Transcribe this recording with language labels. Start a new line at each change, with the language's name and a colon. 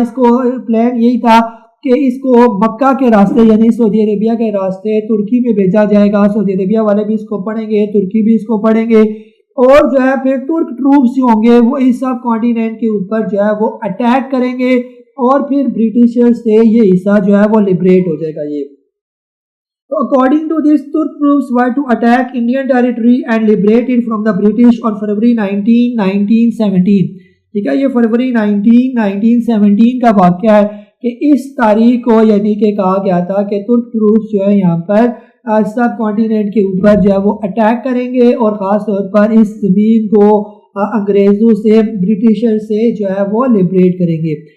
Urdu: اس کو پلان یہی تھا کہ اس کو مکہ کے راستے یعنی سعودی عربیہ کے راستے ترکی میں بھیجا جائے گا. سعودی عربیہ والے بھی اس کو پڑھیں گے, ترکی بھی اس کو پڑھیں گے, اور جو ہے پھر ترک ٹروپس ہوں گے وہ اس سب کانٹیننٹ کے اوپر جو ہے وہ اٹیک کریں گے اور پھر برٹشر سے یہ حصہ جو ہے وہ لبریٹ ہو جائے گا یہ.
English: So according to this, Turk troops were to attack Indian territory and liberate it from the British on February 19, 1917.
Urdu: ٹھیک ہے, یہ فروری 1917 کا واقعہ ہے کہ اس تاریخ کو یعنی کہ کہا گیا تھا کہ ترک ٹروپس جو ہے یہاں پر سب کانٹیننٹ کے اوپر جو ہے وہ اٹیک کریں گے اور خاص طور پر اس زمین کو انگریزوں سے برٹشر سے جو ہے وہ لبریٹ کریں گے.